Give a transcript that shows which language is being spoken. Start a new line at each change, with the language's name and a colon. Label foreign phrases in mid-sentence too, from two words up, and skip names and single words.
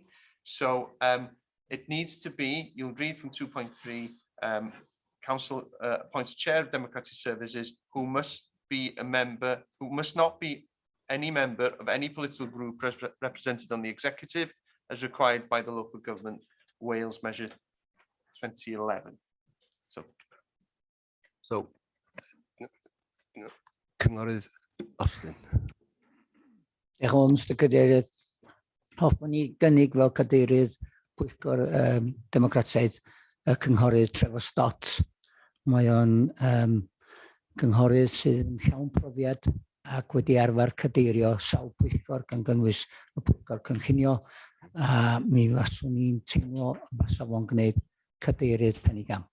English: So it needs to be, you'll read from 2.3, council appoints a chair of Democratic Services who must be a member, who must not be any member of any political group represented on the executive as required by the Local Government Wales Measure 2011.
Welsh: So Cyngor Austin. Diolch yn Mr Cadeirydd. Hoffwn i gynnig fel cadeirydd Pwyllgor Democrataidd y Cynghorydd Trevor Stott Mae o'n cynghorydd sydd yn llawn profiad ac wedi arfer cadeirio sawl pwyllgor gan gynnwys y pwyllgor cynllunio, a mi faswn ni'n teimlo fasa fo'n gwneud cadeirydd penigamp.